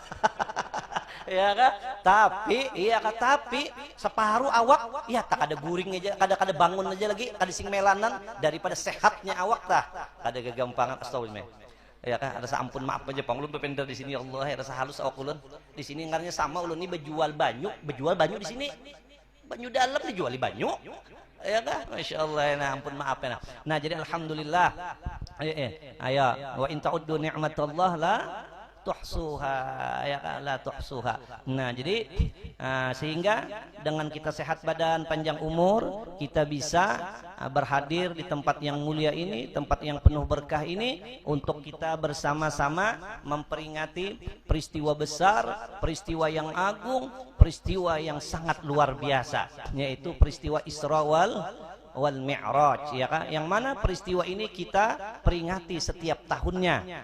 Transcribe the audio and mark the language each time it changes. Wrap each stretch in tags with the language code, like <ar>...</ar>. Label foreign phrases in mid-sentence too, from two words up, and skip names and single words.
<bjn>Ya kak, tapi separuh awak ya tak ada guring aja, kada bangun aja lagi, kada sing melanan daripada sehatnya awak tah, kada kegampangan astagfirullah ya kak. Ada ampun maaf aja pang ulun bepender di sini Allah ya, rasa halus awak ulun di sini ngarnya sama ulun ini bejual banyu di sini, banyu dalam dijual di banyu ya kan, masya Allah.</bjn> <id>Nah ampun maaf ya. Nah jadi alhamdulillah ayo</id> <ar>wa in ta'uddu ni'matallah la tuhsuha</ar> <id>ya kan,</id> <ar>la tuhsuha.</ar> <id>Nah jadi sehingga dengan kita sehat badan, panjang umur, kita bisa berhadir di tempat yang mulia ini, tempat yang penuh berkah ini, untuk kita bersama-sama memperingati peristiwa besar, peristiwa yang agung, peristiwa yang sangat luar biasa, yaitu peristiwa Isra wal Mi'raj ya kan, yang mana peristiwa ini kita peringati setiap tahunnya.</id>